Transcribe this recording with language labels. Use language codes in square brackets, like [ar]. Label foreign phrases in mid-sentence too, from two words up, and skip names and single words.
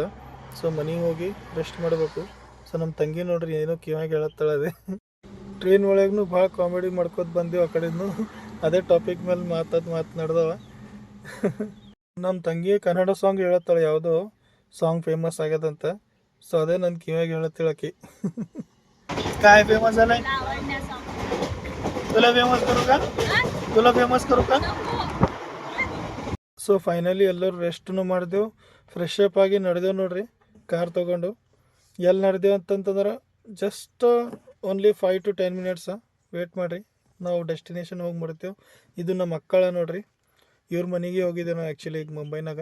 [kn] ಸೊ ಮನೆಗೆ ಹೋಗಿ ರೆಸ್ಟ್ ಮಾಡಬೇಕು. ಸೊ ನಮ್ಮ ತಂಗಿ ನೋಡ್ರಿ ಏನೋ ಕಿವಾಗ ಹೇಳತ್ತಾಳ. ಅದೇ ಟ್ರೈನ್ ಒಳಗೂ ಭಾಳ ಕಾಮಿಡಿ ಮಾಡ್ಕೊತ ಬಂದೆವು ಆ ಕಡೆಯಿಂದ. ಅದೇ ಟಾಪಿಕ್ ಮೇಲೆ ಮಾತನಾಡ್ದವ. ನಮ್ಮ ತಂಗಿ ಕನ್ನಡ ಸಾಂಗ್ ಹೇಳತ್ತಾಳೆ, ಯಾವುದೋ [en] song famous [kn] ಆಗ್ಯದಂತ. ಸೊ ಅದೇ ನನ್ನ ಕಿವಾಗ ಹೇಳತ್ತೇಳಕಿ. [mr] काय फेमस झालाय? तुला फेमस करू का? [en] so finally [kn] ಎಲ್ಲರೂ ರೆಸ್ಟನ್ನು ಮಾಡಿದೆವು. [en] fresh up [kn] ಆಗಿ ನಡೆದೆವು ನೋಡ್ರಿ ಕಾರ್ ತೊಗೊಂಡು. ಎಲ್ಲಿ ನಡೆದೇವು ಅಂತಂತಂದ್ರೆ [en] just only 5 to 10 minutes wait [kn] ಮಾಡಿರಿ, ನಾವು ಡೆಸ್ಟಿನೇಷನ್ ಹೋಗಿ ಮಾಡ್ತೇವೆ. ಇದು ನಮ್ಮ ಮಕ್ಕಳ ನೋಡ್ರಿ, ಇವ್ರ ಮನೆಗೆ ಹೋಗಿದ್ದೆ ನಾವು ಆ್ಯಕ್ಚುಲಿ ಈಗ ಮುಂಬೈನಾಗ.